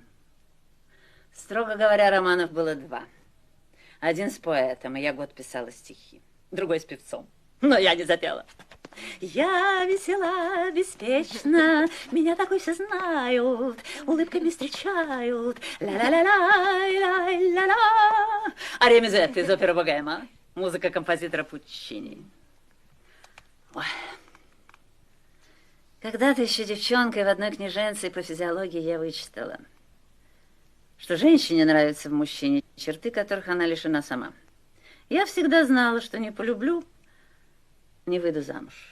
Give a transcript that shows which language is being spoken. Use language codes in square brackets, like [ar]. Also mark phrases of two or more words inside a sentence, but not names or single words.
[ru] Строго говоря, романов было два. Один с поэтом, и я год писала стихи. Другой с певцом, но я не запела. Я весела, беспечна, меня такой все знают, улыбками встречают. Ла-ла-ла-ла-ла-ла-ла. Ария Мизетта из оперы «Богема». Музыка композитора Пуччини. Ой. Когда-то еще девчонкой в одной книженце по физиологии я вычитала, что женщине нравятся в мужчине черты, которых она лишена сама. Я всегда знала, что не полюблю, не выйду замуж.